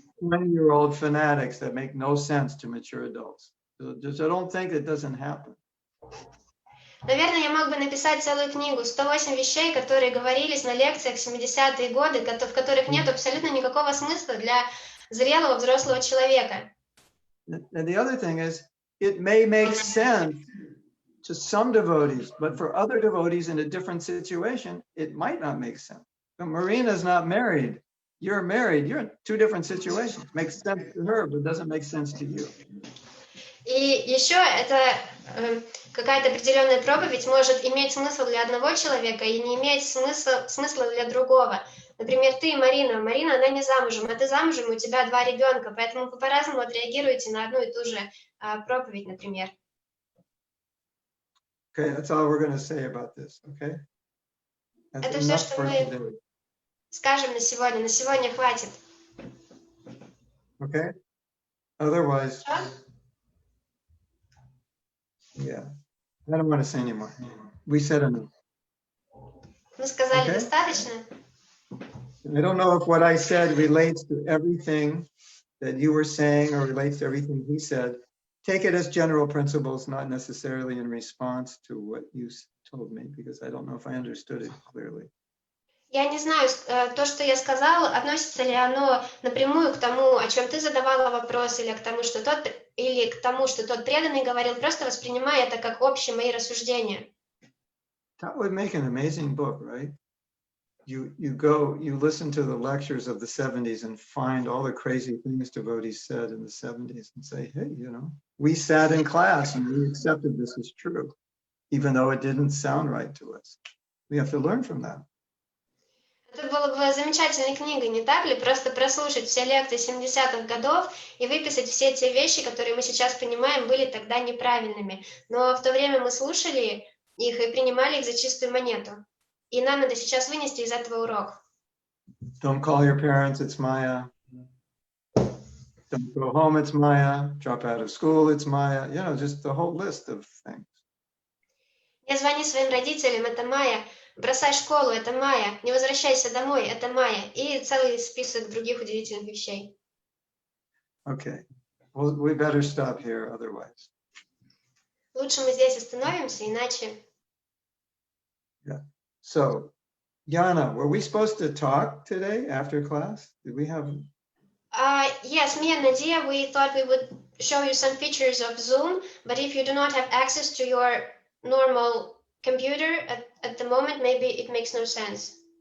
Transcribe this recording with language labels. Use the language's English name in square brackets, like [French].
[English] 20-year-old fanatics that make no sense to mature adults. So don't think it doesn't happen. [Russian] Наверное, я мог бы написать целую книгу «108 вещей, которые говорились на лекциях в 70-е годы, в которых нет абсолютно никакого смысла для зрелого взрослого человека». [English] And the other thing is, it may make sense to some devotees, but for other devotees in a different situation, it might not make sense. But Marina's not married. You're married. You're in two different situations. Makes sense to her, but doesn't make sense to you. [Russian] И еще это какая-то определенная проповедь может иметь смысл для одного человека и не иметь смысла для другого. Например, ты, Марина. Марина, она не замужем, а ты замужем, у тебя 2 ребенка, поэтому вы по-разному отреагируете на одну и ту же проповедь, например. [English] Okay, that's all we're going to say about this, okay? That's [Russian] Это все, что мы скажем на сегодня. На сегодня хватит. [English] Okay? Otherwise, yeah, I don't want to say anymore. We said enough. [Russian] Мы сказали [English] Okay. [Russian] достаточно. [English] I don't know if what I said relates to everything that you were saying or relates to everything he said. Take it as general principles, not necessarily in response to what you told me, because I don't know if I understood it clearly. [Russian] Я не знаю, то, что я сказала, относится ли оно напрямую к тому, о чем ты задавала вопрос, или к тому, что тот преданный говорил, просто воспринимай это как общие мои рассуждения. [English] That would make an amazing book, right? You listen to the lectures of the 70s and find all the crazy things devotees said in the 70s and say, hey, you know, we sat in class and we accepted this as true, even though it didn't sound right to us. We have to learn from that. [Russian] Это было бы замечательной книгой, не так ли? Просто прослушать все лекции 70-х годов и выписать все те вещи, которые мы сейчас понимаем, были тогда неправильными. Но в то время мы слушали их и принимали их за чистую монету. И нам надо сейчас вынести из этого урок. [English] Don't call your parents, it's Maya. Don't go home, it's Maya. Drop out of school, it's Maya. You know, just the whole list of things. [Russian] Не звони своим родителям, это Майя. Бросай школу, это Майя. Не возвращайся домой, это Майя. И целый список других удивительных вещей. [English] Okay, well, we better stop here otherwise. [Russian] Лучше мы здесь остановимся, иначе... [English] Yeah. So, Yana, were we supposed to talk today after class? Did we have... Yes, me and Nadia, we thought we would show you some features of Zoom, but if you do not have access to your normal computer at the moment, maybe it makes no sense.